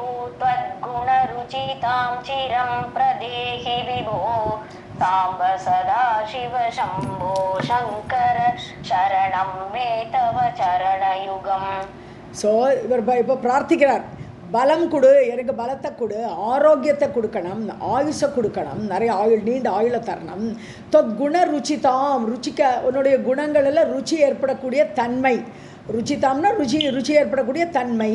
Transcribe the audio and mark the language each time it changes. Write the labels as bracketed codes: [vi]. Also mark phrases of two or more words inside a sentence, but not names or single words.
[sa] त्वद्गुणरुचितां चिरं प्रदेहि विभो साम्ब सदा शिव शम्भो शङ्कर शरणं मे तव चरणयुगम्. [ta] ஸோ இவர் இப்போ பிரார்த்திக்கிறார், பலம் கொடு, எனக்கு பலத்தை கொடு, ஆரோக்கியத்தை கொடுக்கணும், ஆயுஷை கொடுக்கணும், நிறைய ஆயுள், நீண்ட ஆயுளை தரணும். [sa] गुण रुचिताम्, [ta] ருச்சிக்க உன்னுடைய குணங்களில் ருச்சி ஏற்படக்கூடிய தன்மை, ருச்சிதாம்னா ருச்சி ஏற்படக்கூடிய தன்மை.